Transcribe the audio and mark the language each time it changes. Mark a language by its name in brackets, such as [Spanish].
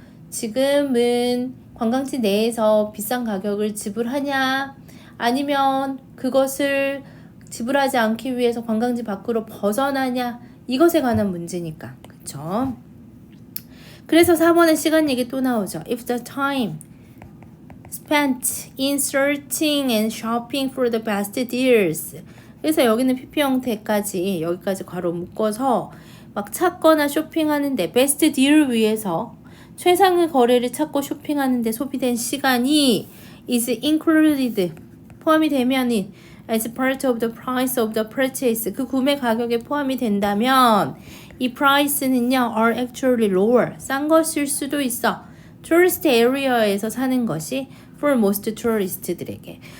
[Korean] 지금은 관광지 내에서 비싼 가격을 지불하냐 아니면 그것을 지불하지 않기 위해서 관광지 밖으로 벗어나냐 이것에 관한 문제니까. 그쵸? 그래서 4번에 시간 얘기 또 나오죠. [English] If the time spent in searching and shopping for the best deals. [Korean] 그래서 여기는 PP 형태까지 여기까지 괄호 묶어서 막 찾거나 쇼핑하는데 베스트 딜을 위해서 최상의 거래를 찾고 쇼핑하는데 소비된 시간이 [English] is included [Korean] 포함이 되면은 [English] as part of the price of the purchase [Korean] 그 구매 가격에 포함이 된다면 이 price는요 [English] are actually lower [Korean] 싼 것일 수도 있어. [English] tourist area [Korean] 에서 사는 것이 [English] for most [Korean] tourist들에게.